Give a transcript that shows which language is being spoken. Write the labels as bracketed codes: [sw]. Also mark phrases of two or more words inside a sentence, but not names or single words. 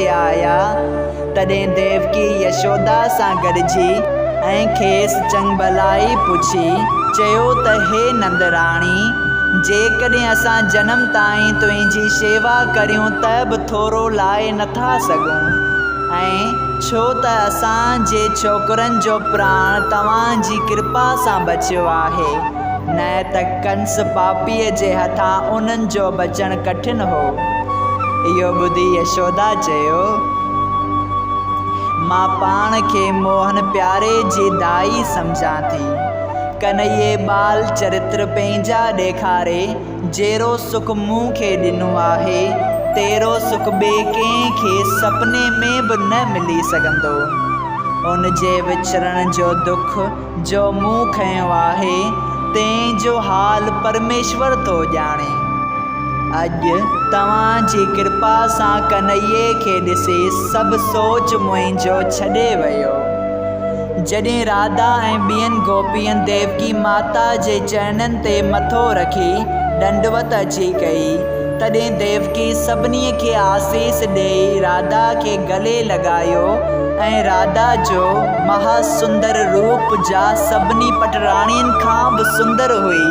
[sd] आया, तॾहिं देवकी यशोदा सां गॾिजी ऐं खेसि चङ भलाई पुछी चयो त हे नंदराणी, जेकॾहिं असां जनम ताईं तुंहिंजी शेवा करियूं त बि थोरो लाहे नथा सघूं, ऐं छो त असांजे छोकिरनि जो प्राण तव्हांजी कृपा सां बचियो आहे, न त कंस पापीअ जे हथां उन्हनि जो बचणु कठिन हो। इहो ॿुधी यशोदा चयो, मां पाण खे मोहन प्यारे जी दाई सम्झां थी। कन्हैये बाल चरित्र पंहिंजा ॾेखारे जहिड़ो सुख मूंखे ॾिनो आहे, तहिड़ो सुख ॿिए कंहिंखे सपने में बि न मिली सघंदो। उन जे विछड़ण जो दुख जो मूं खयो आहे, तंहिंजो हाल परमेश्वर थो ॼाणे। अॼु तव्हांजी कृपा सां कन्हैये खे ॾिसी सभु सोच मुंहिंजो छॾे वियो। जॾहिं राधा ऐं ॿियनि गोपियनि देवकी माता जे चरणनि ते मथो रखी दंडवत अची कई तॾहिं देवकी सभिनी खे आसीस ॾेई राधा खे गले लॻायो ऐं राधा जो महासुंदर रूप जा सभिनी पटराणियुनि खां बि सुंदर हुई।